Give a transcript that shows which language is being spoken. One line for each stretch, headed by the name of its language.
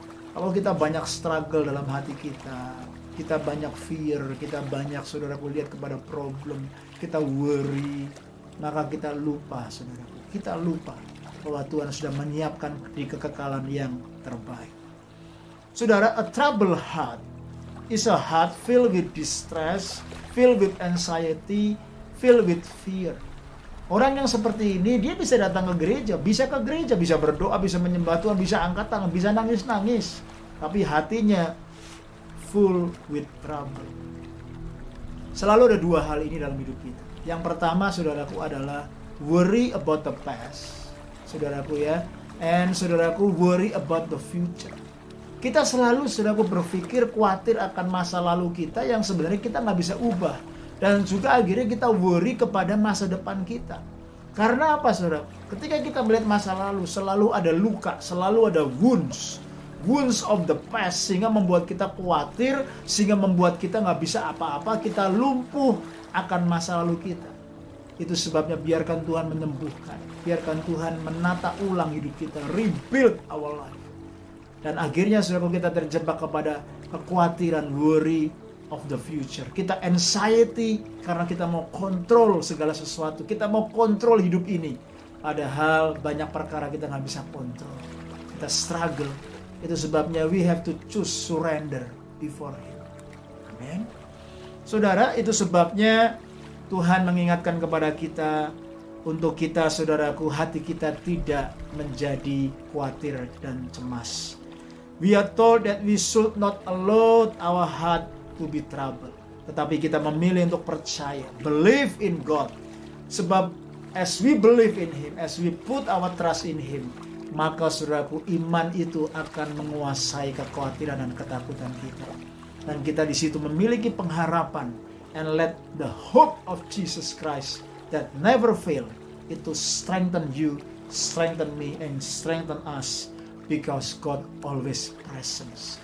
Indonesian: Kalau kita banyak struggle dalam hati kita banyak fear, kita banyak, saudaraku, lihat kepada problem, kita worry, maka kita lupa, saudaraku, kita lupa bahwa Tuhan sudah menyiapkan di kekekalan yang terbaik. Saudara,
English: a troubled heart is a heart filled with distress, filled with anxiety, filled with fear.
Indonesian: Orang yang seperti ini, dia bisa datang ke gereja, bisa berdoa, bisa menyembah Tuhan, bisa angkat tangan, bisa nangis-nangis. Tapi hatinya
English: full with trouble.
Indonesian: Selalu ada dua hal ini dalam hidup kita. Yang pertama, saudaraku, adalah
English: worry about the past.
Indonesian: Saudaraku ya,
English: and saudaraku, worry about the future.
Indonesian: Kita selalu, saudaraku, berpikir khawatir akan masa lalu kita yang sebenarnya kita nggak bisa ubah. Dan juga akhirnya kita worry kepada masa depan kita. Karena apa, saudara? Ketika kita melihat masa lalu, selalu ada luka, selalu ada
English: wounds of the past,
Indonesian: sehingga membuat kita khawatir, sehingga membuat kita nggak bisa apa-apa, kita lumpuh akan masa lalu kita. Itu sebabnya biarkan Tuhan menyembuhkan, biarkan Tuhan menata ulang hidup kita,
English: rebuild our life.
Indonesian: Dan akhirnya, saudara, kita terjebak kepada kekhawatiran,
English: worry of the future.
Indonesian: Kita anxiety karena kita mau kontrol segala sesuatu. Kita mau kontrol hidup ini. Padahal banyak perkara kita nggak bisa kontrol. Kita struggle. Itu sebabnya
English: we have to choose surrender before Him.
Indonesian: Amen. Saudara, itu sebabnya Tuhan mengingatkan kepada kita untuk kita, saudaraku, hati kita tidak menjadi khawatir dan cemas.
English: We are told that we should not allow our heart to be troubled.
Indonesian: Tetapi kita memilih untuk percaya,
English: believe in God.
Indonesian: Sebab
English: as we believe in Him,
Indonesian: as we put our trust in Him, maka, saudaraku, iman itu akan menguasai kekhawatiran dan ketakutan kita. Dan kita di situ memiliki pengharapan,
English: and let the hope of Jesus Christ that never fail, itu strengthen you, strengthen me, and strengthen us, because God always present.